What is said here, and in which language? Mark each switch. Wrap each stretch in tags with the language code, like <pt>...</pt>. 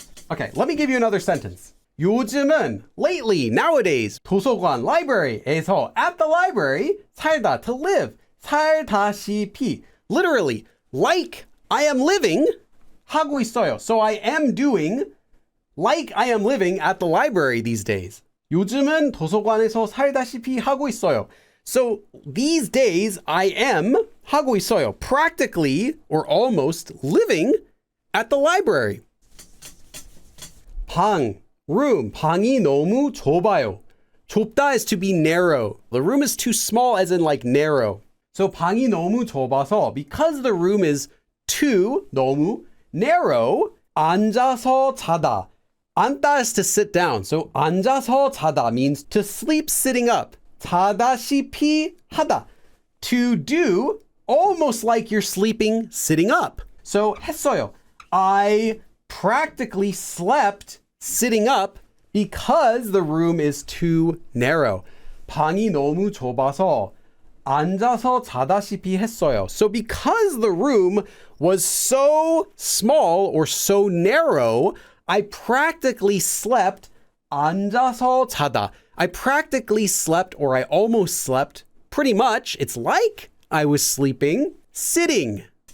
<en>Okay, let me give you another sentence. 요즘은, lately, nowadays, 도서관, library에서, at the library, 살다, to live, 살다시피. Literally, like I am living,</en> <ko>하고 있어요.</ko> <en>So I am doing like I am living at the library these days.</en> <ko>요즘은 도서관에서 살다시피 하고 있어요.</ko> <en>So these days I am</en> <ko>하고 있어요.</ko> <en>Practically or almost living at the library. 방, room.</en> <ko>방이 너무 좁아요.</ko> <en>좁다 is to be narrow. The room is too small as in like narrow. So</en> <ko>방이 너무 좁아서</ko> <en>because the room is too, 너무 narrow,</en> <ko>앉아서 자다.</ko> <en>앉다 is to sit down. So</en> <ko>앉아서 자다</ko> <en>means to sleep sitting up.</en> <ko>다시피 하다.</ko> <en>To do almost like you're sleeping sitting up. So 했어요. I practically slept sitting up because the room is too narrow.</en> <ko>방이 너무 좁아서 앉아서 자다시피 했어요.</ko> <en>So because the room was so small or so narrow, I practically slept</en> <ko>앉아서 자다.</ko> <en>I practically slept or I almost slept. Pretty much, it's like I was sleeping sitting.</en>